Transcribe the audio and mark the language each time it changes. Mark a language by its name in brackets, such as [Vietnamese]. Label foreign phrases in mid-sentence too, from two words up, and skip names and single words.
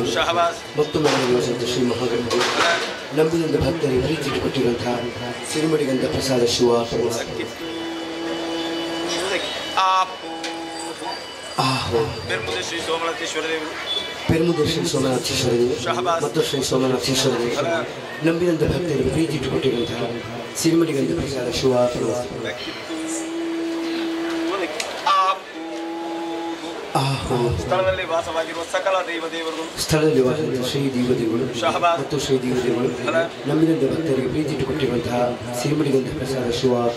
[Kannada] ಶಹಬಾಸ್ ಮತ್ತು ಮೇಳದಲ್ಲಿ ವಾಸಿಸಿದ ಶ್ರೀ ಮಹಾಗಣಪತಿ ನಂಬಿದಂತ ಭಕ್ತರಿಗೆ ಪ್ರೀತಿ ಇಟ್ಟುಕೊಟ್ಟಿರುವಂತಹ ಸಿರಿಮಡಿಗಂಧ ಪ್ರಸಾದ ಶಿವ ಪೆರ್ಮುದೆ ಶ್ರೀ ಸೋಮನಾಥೇಶ್ವರ ದೇವರು ಪೆರ್ಮುದೆ ಶ್ರೀ ಸೋಮನಾಥೇಶ್ವರ ದೇವರು ಮತ್ತು ಶ್ರೀ ಸೋಮನಾಥೇಶ್ವರ ದೇವರು ನಂಬಿದಂತ ಭಕ್ತರಿಗೆ ಪ್ರೀತಿ ಇಟ್ಟುಕೊಟ್ಟಿರುವಂತಹ ಸಿರಿಮಡಿಗಂಧ ಪ್ರಸಾದ ಶಿವ ಸ್ಥಳದಲ್ಲಿ ವಾಸವಾಗಿರುವ ಸಕಲ ದೇವದೇವರು ಸ್ಥಳದಲ್ಲಿ ವಾಸವಾಗಿರುವ ಶ್ರೀ ದೇವದೇವರು ಮತ್ತು ಶ್ರೀ ದೇವದೇವರು ನಂಬಿದಂತ ಭಕ್ತರಿಗೆ ಪ್ರೀತಿ ಇಟ್ಟುಕೊಟ್ಟಿರುವಂತಹ ಸಿರಿಮಡಿಗಂಧ ಪ್ರಸಾದ ಶಿವ